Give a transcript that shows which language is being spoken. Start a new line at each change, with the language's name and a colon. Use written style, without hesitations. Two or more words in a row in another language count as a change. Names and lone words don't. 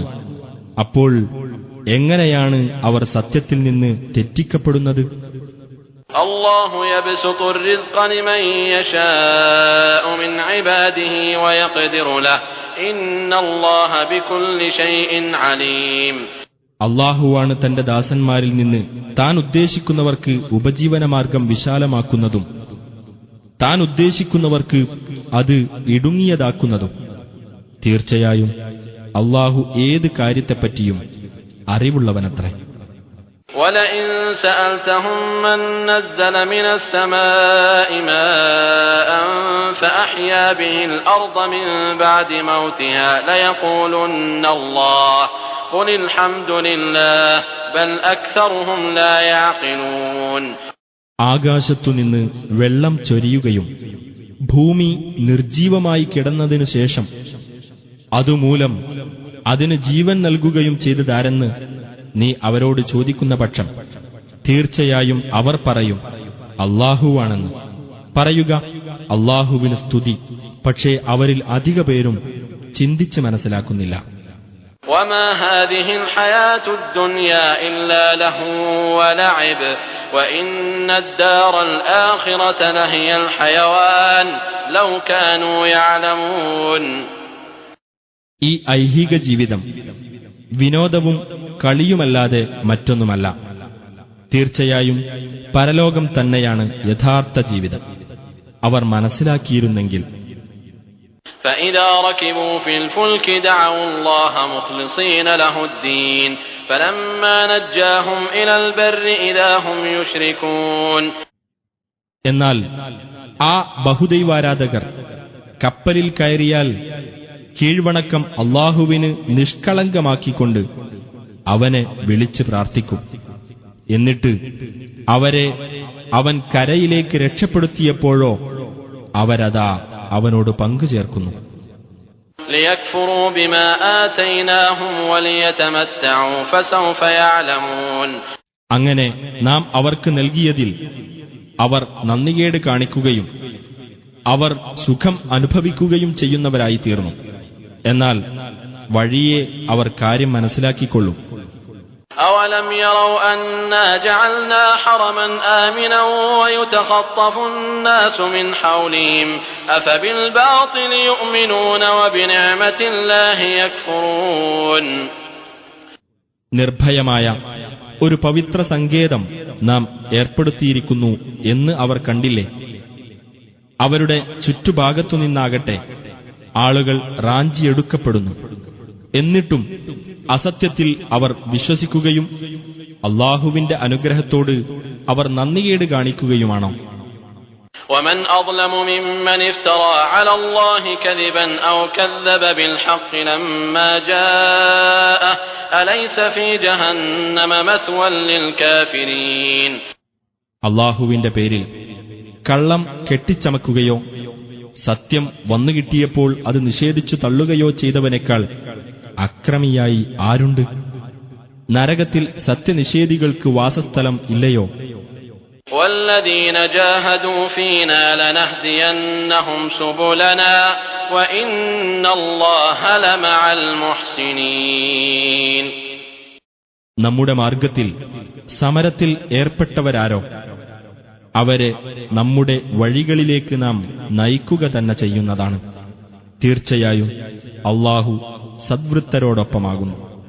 Malayalam: അപ്പോൾ എങ്ങനെയാണ് അവർ സത്യത്തിൽ നിന്ന് തെറ്റിക്കപ്പെടുന്നത്?
Arabic: الله يبسط الرزق لمن يشاء من عباده ويقدر له إن الله بكل شيء عليم.
Malayalam: അല്ലാഹുവാണ് തന്റെ ദാസന്മാരിൽ നിന്ന് താൻ ഉദ്ദേശിക്കുന്നവർക്ക് ഉപജീവനമാർഗം വിശാലമാക്കുന്നതും താൻ ഉദ്ദേശിക്കുന്നവർക്ക് അത് ഇടുങ്ങിയതാക്കുന്നതും. തീർച്ചയായും അല്ലാഹു ഏത് കാര്യത്തെപ്പറ്റിയും അറിവുള്ളവനത്രേ.
Arabic: وَلَئِن سَأَلْتَهُم مَّن نَّزَّلَ مِنَ السَّمَاءِ مَاءً فَأَحْيَا بِهِ الْأَرْضَ مِن بَعْدِ مَوْتِهَا لَيَقُولُنَّ اللَّهُ قُلِ الْحَمْدُ لِلَّهِ بَلْ أَكْثَرُهُمْ لَا يَعْقِلُونَ.
Malayalam: ആകാശത്തുനിന്ന് വെള്ളം ചൊരിയുകയും ഭൂമി നിർജീവമായി കിടന്നതിനു ശേഷം അതുമൂലം അതിന് ജീവൻ നൽകുകയും ചെയ്തതാരെന്ന് നീ അവരോട് ചോദിക്കുന്ന പക്ഷം തീർച്ചയായും അവർ പറയും അല്ലാഹുവാണെന്ന്. പറയുക അല്ലാഹുവിന് സ്തുതി. പക്ഷേ അവരിൽ അധിക പേരും ചിന്തിച്ച് മനസ്സിലാക്കുന്നില്ല.
Arabic: وما هذه الحياة الدنيا إلا لهو ولعب وإن الدار الآخرة لهي الحيوان لو كانوا يعلمون.
Malayalam: ഈ ഐഹിക ജീവിതം വിനോദവും കളിയുമല്ലാതെ മറ്റൊന്നുമല്ല. തീർച്ചയായും പരലോകം തന്നെയാണ് യഥാർത്ഥ ജീവിതം. അവർ മനസ്സിലാക്കിയിരുന്നെങ്കിൽ.
Arabic: فإذا ركبوا في الفلك دعوا الله مخلصين له الدين فلما نجاهم إلى البر إذا هم يشركون.
Malayalam: എന്നാൽ ആ ബഹുദൈവാരാധകർ കപ്പലിൽ കയറിയാൽ കീഴ്വണക്കം അല്ലാഹുവിന് നിഷ്കളങ്കമാക്കിക്കൊണ്ട് അവനെ വിളിച്ച് പ്രാർത്ഥിക്കും. എന്നിട്ട് അവരെ അവൻ കരയിലേക്ക് രക്ഷപ്പെടുത്തിയപ്പോഴോ അവരതാ അവനോട് പങ്കുചേർക്കുന്നു.
Arabic: ليكفروا بما آتيناهم وليتمتعوا فسوف يعلمون.
Malayalam: അങ്ങനെ നാം അവർക്ക് നൽകിയതിൽ അവർ നന്ദികേട് കാണിക്കുകയും അവർ സുഖം അനുഭവിക്കുകയും ചെയ്യുന്നവരായി തീർന്നു. എന്നാൽ വഴിയെ അവർ കാര്യം മനസ്സിലാക്കിക്കൊള്ളും.
Arabic: أولم يروا أنا جعلنا حرما آمنا ويتخطف الناس من حولهم أفبالباطل يؤمنون وبنعمة الله يكفرون.
Malayalam: നിർഭയമായ ഒരു പവിത്ര സങ്കേതം നാം ഏർപ്പെടുത്തിയിരിക്കുന്നു എന്ന് അവർ കണ്ടില്ലേ? അവരുടെ ചുറ്റുഭാഗത്തുനിന്നാകട്ടെ ആളുകൾ റാഞ്ചിയെടുക്കപ്പെടുന്നു. എന്നിട്ടും അസത്യത്തിൽ അവർ വിശ്വസിക്കുകയും അല്ലാഹുവിന്റെ അനുഗ്രഹത്തോട് അവർ നന്ദികേട് കാണിക്കുകയുമാണോ?
Arabic: ومن أظلم ممن افترى على الله كذبا أو كذب بالحق لما جاءه أليس في جهنم مثوى للكافرين.
Malayalam: അല്ലാഹുവിന്റെ പേരിൽ കള്ളം കെട്ടിച്ചമക്കുകയോ സത്യം വന്നുകിട്ടിയപ്പോൾ അത് നിഷേധിച്ചു തള്ളുകയോ ചെയ്തവനേക്കാൾ അക്രമിയായി ആരുണ്ട്? നരകത്തിൽ സത്യനിഷേധികൾക്ക് വാസസ്ഥലം ഇല്ലയോ?
Arabic: والذين جاهدوا فينا لنهدينهم سبلنا وإن الله لمع المحسنين.
Malayalam: നമ്മുടെ മാർഗത്തിൽ സമരത്തിൽ ഏർപ്പെട്ടവരാരോ അവരെ നമ്മുടെ വഴികളിലേക്ക് നാം നയിക്കുക തന്നെ ചെയ്യുന്നതാണ്. തീർച്ചയായും അല്ലാഹു സദ്വൃത്തരോടൊപ്പമാകുന്നു.